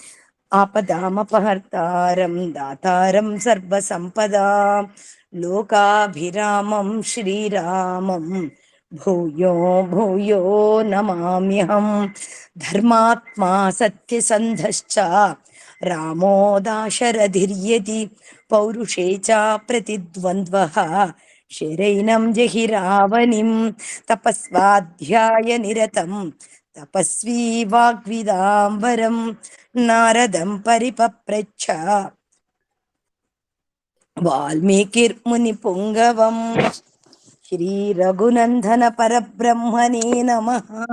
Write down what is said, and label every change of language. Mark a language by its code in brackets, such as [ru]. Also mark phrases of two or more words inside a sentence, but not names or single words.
[sa] आपदामपहर्तारं दातारं सर्वसम्पदां लोकाभिरामं श्रीरामं भूयो भूयो नमाम्यहं धर्मात्मा सत्यसन्धश्च रामो दाशरथिर्यदि पौरुषे च प्रतिद्वन्द्वः శరైనం జహి రావణిం తపస్వాధ్యాయ నిరతం తపస్వీ వాగ్విదాంబరం నారదం పరిపప్రచ్ఛ వాల్మీకిర్ముని పుంగవం. శ్రీ రఘునందన పరబ్రహ్మణే నమః.